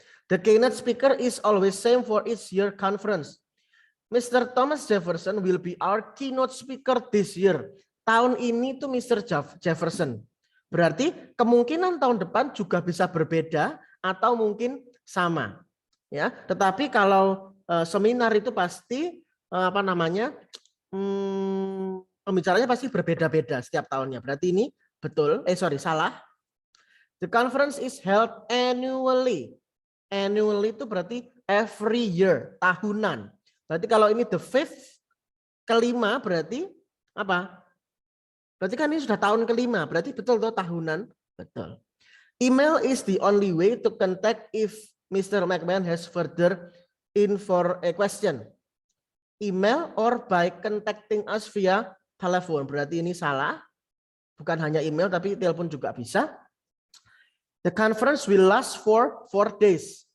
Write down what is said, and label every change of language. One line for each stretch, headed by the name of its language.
English: The keynote speaker is always same for each year conference. Mr. Thomas Jefferson will be our keynote speaker this year.
Indonesian: Tahun ini tuh Mr. Jefferson. Berarti kemungkinan tahun depan juga bisa berbeda atau mungkin sama. Ya, tetapi kalau seminar itu pasti pembicaranya pasti berbeda-beda setiap tahunnya. Berarti ini betul. Salah.
English: The conference is held annually.
Indonesian: Annually itu berarti
English: every year,
Indonesian: tahunan. Berarti kalau ini the fifth, kelima berarti apa? Berarti kan ini sudah tahun kelima, berarti betul tuh tahunan, betul.
English: Email is the only way to contact if Mr. McMahon has further for a question. Email or by contacting us via telepon.
Indonesian: Berarti ini salah, bukan hanya email tapi telepon juga bisa.
English: The conference will last for 4 days.